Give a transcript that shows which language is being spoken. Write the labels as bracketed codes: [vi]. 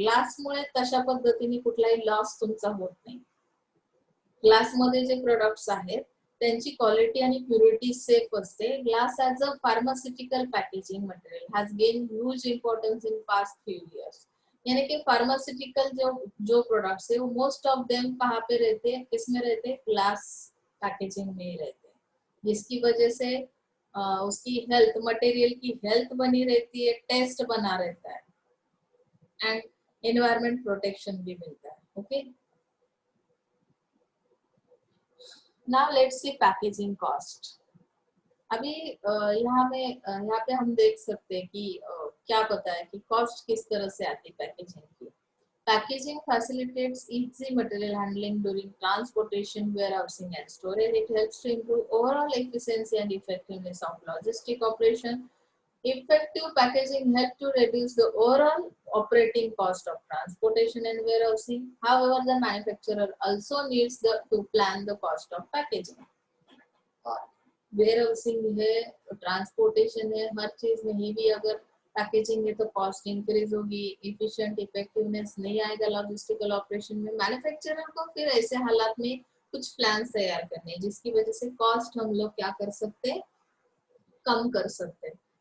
[mr] ग्लासमुळे तशा पद्धतीने कुठलाही लॉस तुमचा होत नाही। ग्लासमध्ये जे प्रोडक्ट्स आहेत त्यांची क्वालिटी आणि प्युरिटी सेफ असते। [en] Glass as a pharmaceutical packaging material has gain huge importance in past few years. [hi] यानी कि फार्मास्यूटिकल जो प्रोडक्ट्स है वो [en] most of them [hi] कहाँ पे रहते हैं, किसमें रहते हैं? ग्लास पैकेजिंग में ही रहते हैं, जिसकी वजह से उसकी हेल्थ, मटेरियल की हेल्थ बनी रहती है, टेस्ट बना रहता है एंड एनवायरमेंट प्रोटेक्शन भी मिलता है। [en] Okay, now let's see packaging cost. [hi] अभी यहाँ पे हम देख सकते हैं कि क्या पता है कि कॉस्ट किस तरह से आती है पैकेजिंग की। [en] Packaging facilitates easy material handling during transportation, warehousing, and storage. It helps to improve overall efficiency and effectiveness of logistic operation. Effective packaging helps to reduce the overall operating cost of transportation and warehousing. However, the manufacturer also needs to plan the cost of packaging. [hi] Warehousing है, transportation है, हर चीज में ही भी अगर packaging है तो cost increase होगी, efficient effectiveness नहीं आएगा लॉजिस्टिकल ऑपरेशन में। मैन्युफैक्चरर को फिर ऐसे हालात में कुछ प्लान तैयार करने, जिसकी वजह से कॉस्ट हम लोग क्या कर सकते हैं? कम कर सकते हैं।